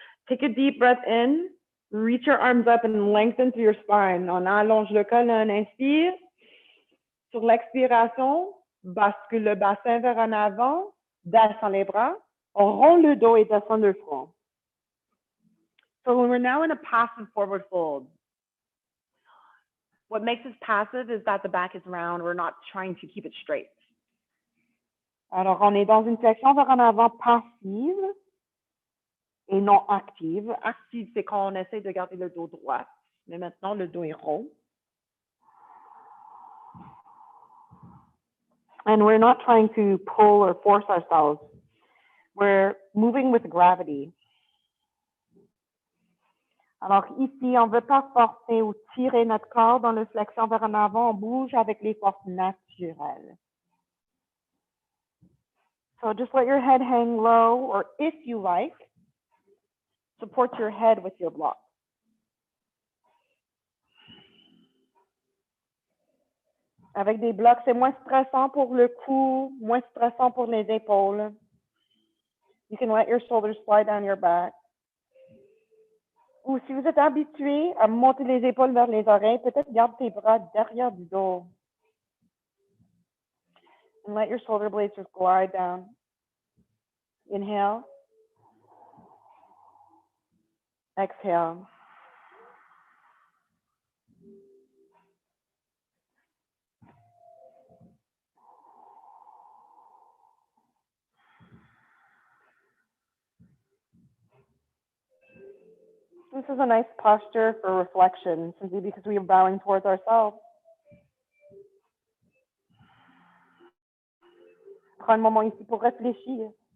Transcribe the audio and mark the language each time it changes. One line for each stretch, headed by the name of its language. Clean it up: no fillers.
English: Take a deep breath in. Reach your arms up and lengthen through your spine.
French: On allonge le colonne, inspire. Sur l'expiration, bascule le bassin vers en avant, descend les bras. On rond le dos et descend le front.
English: So when we're now in a passive forward fold, what makes us passive is that the back is round. We're not trying to keep it straight.
French: Alors, on est dans une flexion vers en avant passive et non active. Active, c'est quand on essaie de garder le dos droit. Mais maintenant, le dos est rond.
English: And we're not trying to pull or force ourselves. We're moving with gravity.
French: Alors ici, on ne veut pas forcer ou tirer notre corps dans le flexion vers en avant. On bouge avec les forces naturelles.
English: So just let your head hang low, or if you like, support your head with your block.
French: Avec des blocs, c'est moins stressant pour le cou, moins stressant pour les épaules.
English: You can let your shoulders slide down your back.
French: Ou si vous êtes habitué à monter les épaules vers les oreilles, peut-être garde tes bras derrière du dos.
English: And let your shoulder blades just glide down. Inhale. Exhale. This is a nice posture for reflection, simply because we are bowing towards ourselves.
French: Prends un moment ici pour réfléchir.